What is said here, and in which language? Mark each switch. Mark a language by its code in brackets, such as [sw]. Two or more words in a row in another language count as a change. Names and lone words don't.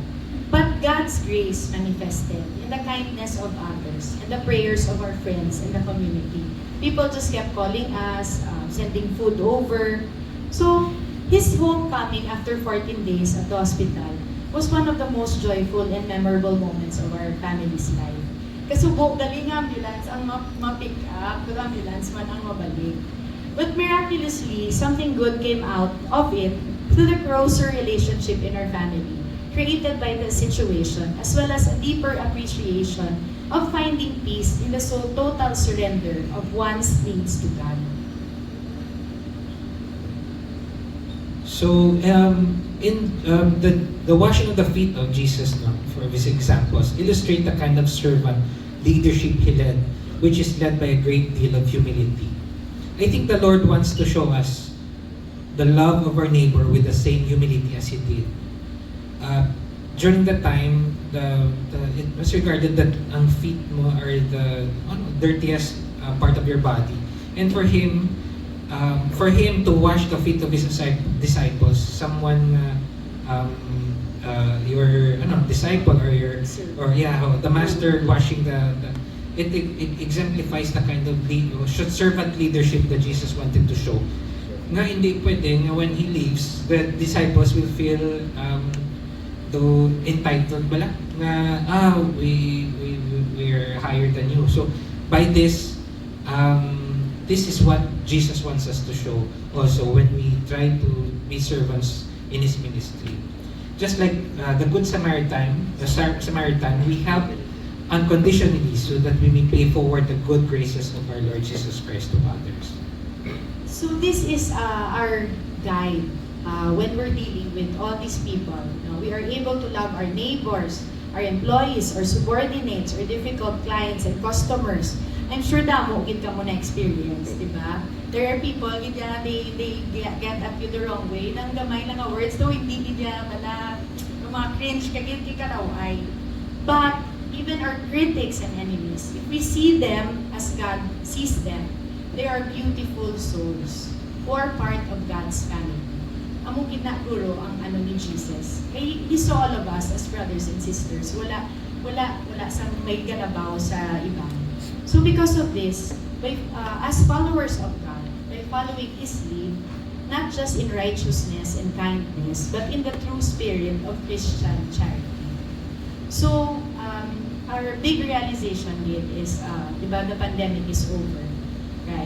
[en] But God's grace manifested in the kindness of others and the prayers of our friends in the community. People just kept calling us, sending food over. So his homecoming after 14 days at the hospital was one of the most joyful and memorable moments of our family's life. [hil] Kasubok dali nga ambulance ang ma-pick up, pero ambulance man ang mabalik. [en] But miraculously, something good came out of it through the closer relationship in our family, created by the situation, as well as a deeper appreciation of finding peace in the total surrender of one's needs to God. So, in the washing of the feet of Jesus, no, for these examples, illustrate the kind of servant leadership he led, which is led by a great deal of humility. I think the Lord wants to show us the love of our neighbor with the same humility as He did. During the time, it was regarded that ang feet mo are the dirtiest part of your body. And for him to wash the feet of his disciples, someone, your disciple or the master washing it exemplifies the kind of servant leadership that Jesus wanted to show. [hil] Nga hindi pwede nga [en] when He leaves, the disciples will feel entitled [hil] bala nga [en] we're higher than you. So by this is what Jesus wants us to show also when we try to be servants in His ministry. Just like the Good Samaritan, we help unconditionally so that we may pay forward the good graces of our Lord Jesus Christ to others. So this is our guide when we're dealing with all these people. We are able to love our neighbors, our employees, our subordinates, our difficult clients and customers. I'm sure [hil] damo gid ka mo na experience, di ba? [en] There are people [hil] gid [en] they get at you the wrong way [hil] nang gamay lang nga words daw hindi gid bala mga cringe ka gid karaway. [en] But even our critics and enemies, if we see them as God sees them, they are beautiful souls who are part of God's family. [hil] Amo ginaguro ang ni Jesus. [en] Kay He saw all of us as brothers and sisters. [hil] Wala sa may ganabaw sa iba. [en] So because of this, as followers of God, by following His lead, not just in righteousness and kindness, but in the true spirit of Christian charity. So our big realization is, the pandemic is over, right?